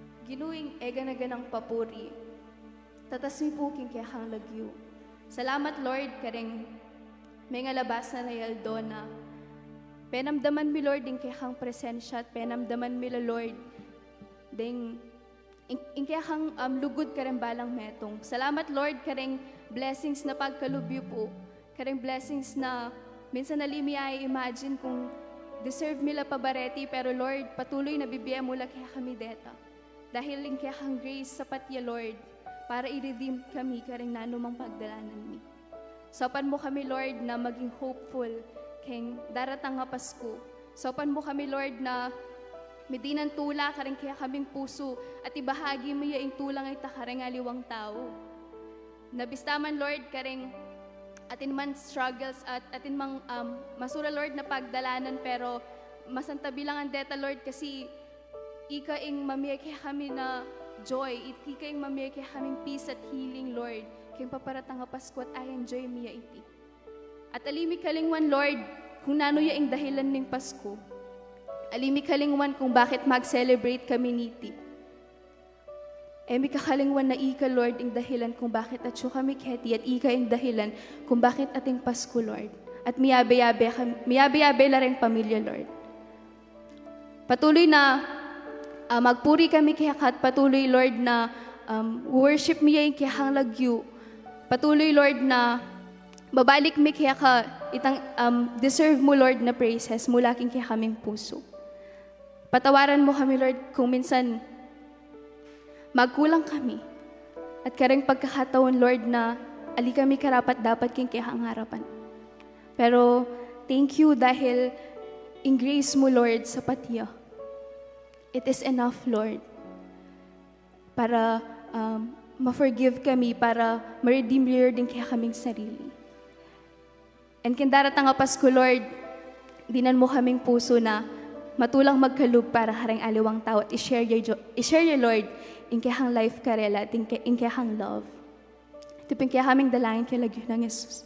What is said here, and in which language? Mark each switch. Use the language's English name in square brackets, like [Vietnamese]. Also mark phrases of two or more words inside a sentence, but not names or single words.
[Pampanga] ginuing ega na ganang papuri. Tatas mi po king kaya kang lagyo. Salamat Lord kareng may nga labas na nayaldo na. Penamdaman mi Lord din kaya kang presensya at penamdaman mi Lord ding in kaya kang lugod kareng balang metong. Salamat Lord kareng blessings na pagkalubyo po. Kareng blessings na minsan nalimi ay imagine kung deserve mila pabareti, pero Lord, patuloy na bibigyan mula kaya kami deta. Dahil in kaya kang grace sapat ya Lord, para i-redeem kami kareng nanumang pagdalanan mi. Sopan mo kami Lord na maging hopeful keng daratang nga Pasko. Sopan mo kami Lord na medinan tula kareng kaya kaming puso at ibahagi mo yaing tulang ay takareng aliwang tao. Nabistaman Lord kareng atin man struggles at atin mang masura Lord na pagdalanan, pero masantabi lang ang deta Lord kasi ika ing mamiyay kaya kami na joy, ika ing mamiyay kaya kaming peace at healing Lord, kaya paparatang nga Pasko at [English] I enjoy [Pampanga] miya iti. At alimi kalingwan Lord kung nano yaing dahilan ning Pasko, alimi kalingwan kung bakit mag-celebrate kami niti. Emi kakalingwan na ika, Lord, ing dahilan kung bakit atso kami keti at ika ing dahilan kung bakit ating Pasko, Lord. At miyabe-yabe la rin pamilya, Lord. Patuloy na magpuri kami kayakat, patuloy, Lord, na worship miya ing kayakang lagyo. Patuloy, Lord, na babalik mi kaya ka itang deserve mo, Lord, na praises mula king kaya kaming puso. Patawaran mo kami, Lord, kung minsan magkulang kami. At kareng pagkakataon, Lord, na ali kami karapat dapat king kayang harapan. Pero [English] thank you [Pampanga] dahil in grace mo, Lord, sa patiya. [English] It is enough, [Pampanga] Lord, para ma-forgive kami, para ma-redeem, Lord, din kaya kaming sarili. And kindaratang nga Pasko, Lord, dinan mo kaming puso na matulang magkalub para harang aliwang tao at i- [English] share your [Pampanga] Lord, in kayang life karela at in kayang love. Ito ping kaya kaming dalangin kay lagyo ng Jesus.